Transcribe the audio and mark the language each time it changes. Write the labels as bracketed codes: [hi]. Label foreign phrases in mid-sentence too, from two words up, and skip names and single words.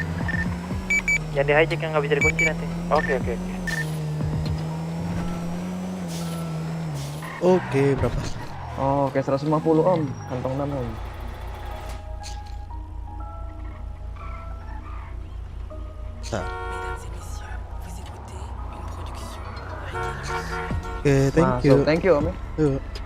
[id] Yang di hijack yang nggak bisa dikunci nanti. Oke. oke, berapa? Oh, oke, 150 Om, kantong 6 Om. Nah, [fr] Mesdames et messieurs, vous écoutez une production Reykilux. [en] oke, thank [id] Masuk. [en] you. Thank you [id] Om ya. Yuk.